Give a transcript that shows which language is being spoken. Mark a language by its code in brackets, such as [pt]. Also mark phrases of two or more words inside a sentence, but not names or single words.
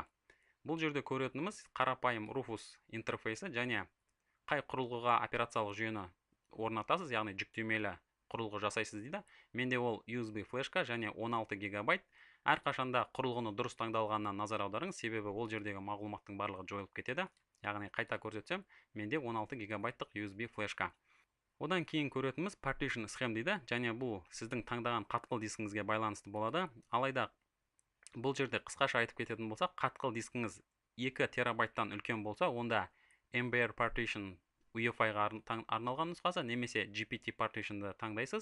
[kk] Бұл жерде көретініміз қарапайым Rufus интерфейсі, және қай құрылғыға операциялық жүйені орнатасыз, яғни жүктемелі құрылғы жасайсыз дейді. Менде ол USB флешка және 16 гигабайт. Әрқашанда құрылғыны дұрыс таңдалғанына назар аударыңыз, себебі ол жердегі мағлұматтың барлығы жойылып кетеді. Яғни қайта көрсетсем, менде 16 гигабайттық USB флешка. Одан кейін көретініміз [en] partition scheme [kk] дейді, және бұл сіздің таңдаған қатқыл дискіңізге байланысты болады. Алайда бұл жерде қысқаша айтып кететін болсақ, қатқыл дискіңіз 2 терабайттан үлкен болса, онда MBR partition UEFI-ға арналған нұсқасы, немесе GPT partition'ды таңдайсыз.